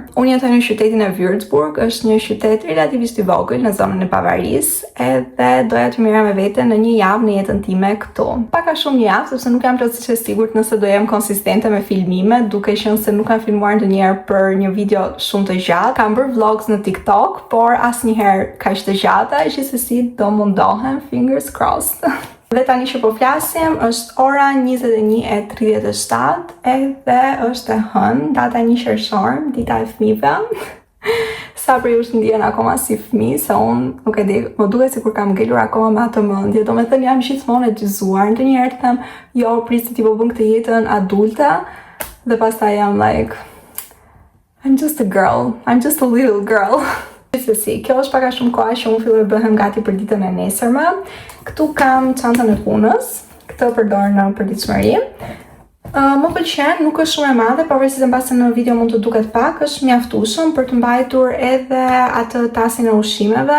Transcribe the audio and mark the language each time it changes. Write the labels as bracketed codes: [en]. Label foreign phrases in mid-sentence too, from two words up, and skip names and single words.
[sq] Unë jetoj në qytetin e Würzburg, është një qytet relativisht i vogël në zonën e Bavarisë, edhe doja të merrem me vete në një javë në jetën time këtu. Pak a shumë një javë, sepse nuk jam plotësisht e sigurt nëse do jem konsistente me filmime, duke qenë se nuk kam filmuar ndonjëherë për një video shumë të gjatë. Kam bërë vlogs në TikTok, por asnjëherë kaq të gjata, gjithsesi do mundohem, [en] fingers crossed. [sq] Dhe tani që po flasim, është ora 21:37 edhe është e hënë, data 1 qershor, dita e fëmijëve. Sa për ju ndihen akoma si fëmijë, se unë nuk e di, më duket sikur kam ngelur akoma me atë mendje. Domethënë jam gjithmonë e dyzuar. Ndonjëherë të them, jo, prisi ti po bën këtë jetën adulte, dhe pastaj jam like, [en] I'm just a girl, I'm just a little girl. [sq] Gjithsesi, kjo është pak a shumë koha që unë filloj bëhem gati për ditën e nesërme. Këtu kam çantën e punës, këtë përdor në përditshmëri. Më pëlqen, nuk është shumë e madhe, pavarësisht se mbase në video mund të duket pak, është mjaftueshëm për të mbajtur edhe atë tasin e ushqimeve.